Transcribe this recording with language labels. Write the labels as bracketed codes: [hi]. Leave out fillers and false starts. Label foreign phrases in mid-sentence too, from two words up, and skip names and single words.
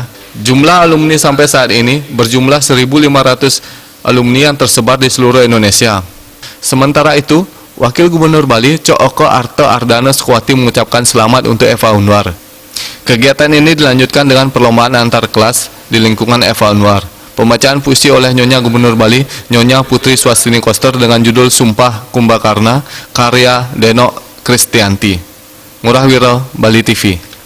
[id] Jumlah alumni sampai saat ini berjumlah 1.500 alumni yang tersebar di seluruh Indonesia. Sementara itu, Wakil Gubernur Bali, Cok Arto Ardana Sekuati mengucapkan selamat untuk FH Unwar. Kegiatan ini dilanjutkan dengan perlombaan antar kelas di lingkungan FH Unwar. Pembacaan puisi oleh Nyonya Gubernur Bali, Nyonya Putri Swastini Koster dengan judul Sumpah Kumbakarna, karya Deno Kristianti. Ngurah Wiro, Bali TV.